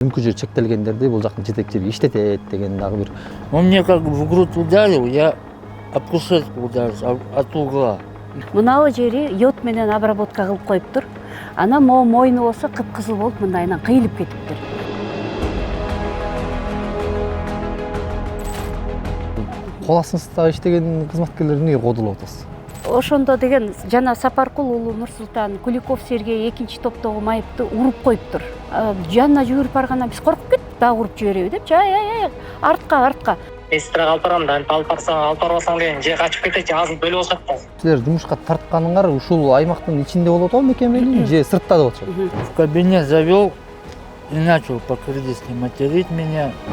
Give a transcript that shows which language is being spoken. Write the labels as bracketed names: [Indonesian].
[Kyrgyz] мүмкүнчүлүгү чектелгендерди бул жактын жетекчилиги иштетет деген дагы бир. [Russian] Он мне как бы в грудь ударил, я об кушетку ударился, от угла. [Kyrgyz] Мынау жери йод менен обработка кылып коюптур. Анан могу мойну болсо кыпкызыл болуп мындайынан кыйылып кетиптир. Кол астыңызда иштеген кызматкерлерди эмнеге кодолоп атасыз? Ошондо деген жана Сапаркул уулу Нурсултан, Куликов Сергей экинчи топтогу майыпты уруп коюптур. Жанына жүгүрүп баргандан биз коркуп кеттик, дагы уруп жибереби депчи. Артка. Эстирак алып барам да, алып барбасаң деген же качып кетет, же азыр бөлүп алышат да. Силер жумушка тартканыңар ушул аймактын ичинде болуп атабы мекеменин же сыртта деп атышат? [Russian] В кабинет завел и начал по-кыргызски материть меня.